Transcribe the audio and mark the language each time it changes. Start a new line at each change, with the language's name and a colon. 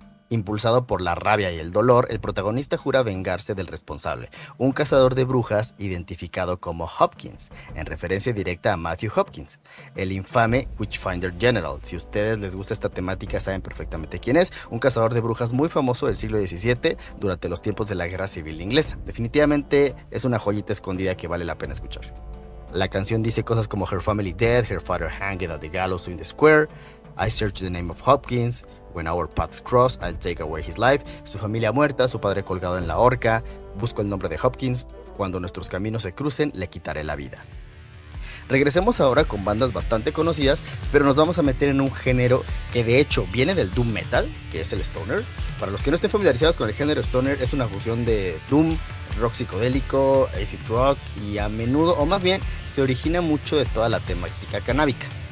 Spanish: Impulsado por la rabia y el dolor, el protagonista jura vengarse del responsable, un cazador de brujas identificado como Hopkins, en referencia directa a Matthew Hopkins, el infame Witchfinder General. Si a ustedes les gusta esta temática saben perfectamente quién es, un cazador de brujas muy famoso del siglo XVII durante los tiempos de la Guerra Civil Inglesa. Definitivamente es una joyita escondida que vale la pena escuchar. La canción dice cosas como
English: Her family dead, her father hanged at the gallows in the square, I search the name of Hopkins, when our paths cross, I'll take away his life.
Spanish: Su familia muerta, su padre colgado en la horca. Busco el nombre de Hopkins. Cuando nuestros caminos se crucen, le quitaré la vida. Regresemos ahora con bandas bastante conocidas, pero nos vamos a meter en un género que de hecho viene del doom metal, que es el stoner. Para los que no estén familiarizados con el género stoner, es una fusión de doom, rock psicodélico, acid rock y a menudo, o más bien, se origina mucho de toda la temática canábica.